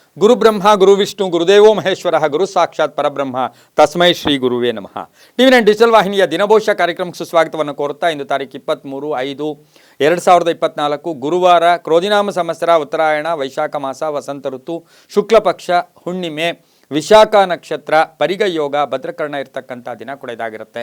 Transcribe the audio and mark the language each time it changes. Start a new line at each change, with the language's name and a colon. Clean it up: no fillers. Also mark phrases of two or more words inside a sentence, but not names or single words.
Sanskrit: ಗುರುಬ್ರಹ್ಮ ಗುರುವಿಷ್ಣು ಗುರುದೇವೋ ಮಹೇಶ್ವರ ಗುರು ಸಾಕ್ಷಾತ್ ಪರಬ್ರಹ್ಮ ತಸ್ಮೈ ಶ್ರೀ ಗುರುವೇ ನಮಃ.
Kannada: ಟಿವಿ9 ಡಿಜಿಟಲ್ ವಾಹಿನಿಯ ದಿನಭವಿಷ್ಯ ಕಾರ್ಯಕ್ರಮಕ್ಕೆ ಸುಸ್ವಾಗತವನ್ನು ಕೋರುತ್ತಾ ಇಂದು ತಾರೀಕು 23/5/2024 ಗುರುವಾರ ಕ್ರೋಧಿನಾಮ ಸಂವತ್ಸರ ಉತ್ತರಾಯಣ ವೈಶಾಖ ಮಾಸ ವಸಂತ ಋತು ಶುಕ್ಲ ಪಕ್ಷ ಹುಣ್ಣಿಮೆ ವಿಶಾಖ ನಕ್ಷತ್ರ ಪರಿಗ ಯೋಗ ಭದ್ರಕರ್ಣ ಇರತಕ್ಕಂಥ ದಿನ ಕೂಡ ಇದಾಗಿರುತ್ತೆ.